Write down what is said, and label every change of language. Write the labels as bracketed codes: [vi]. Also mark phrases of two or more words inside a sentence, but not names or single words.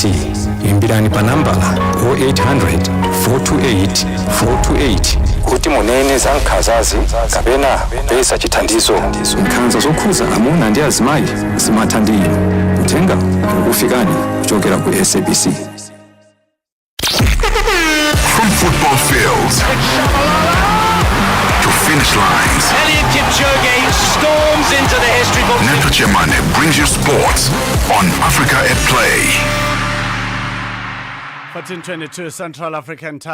[ny] Imbirani pa nambala 0800 428 428 kuti munene za nkhanzazi kapena kupeza chithandizo. Nkhanza zokhudza amuna ndi azimayi zimatha ndi inu. Uthenga ukufikani kuchokera ku SABC. [en] From football fields to finish lines, Eliud Kipchoge storms into the history books. Neto Chemane brings you sports on Africa at Play. 14:22 Central African Time.